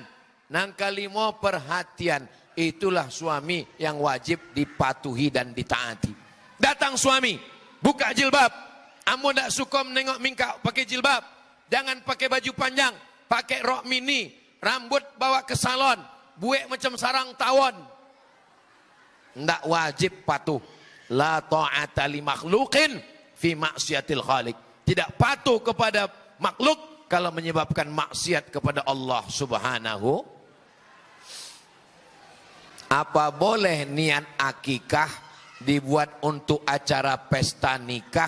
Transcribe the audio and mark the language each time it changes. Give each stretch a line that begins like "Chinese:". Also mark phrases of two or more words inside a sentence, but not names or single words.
Indonesian: Yang kelima, perhatian. Itulah suami yang wajib dipatuhi dan ditaati. Datang suami, buka jilbab.
Minangkabau: Ambo ndak suka menengok mingkak
Indonesian: pakai jilbab. Jangan pakai baju panjang, pakai rok mini, rambut bawa ke salon,
Minangkabau: buek macam sarang tawon.
Indonesian: Ndak wajib patuh.
Arabic: لا طاعة لمخلوق في معصية الخالق.
Indonesian: Tidak patuh kepada makhluk kalau menyebabkan maksiat kepada Allah Subhanahu. Apa boleh niat akikah dibuat untuk acara pesta nikah?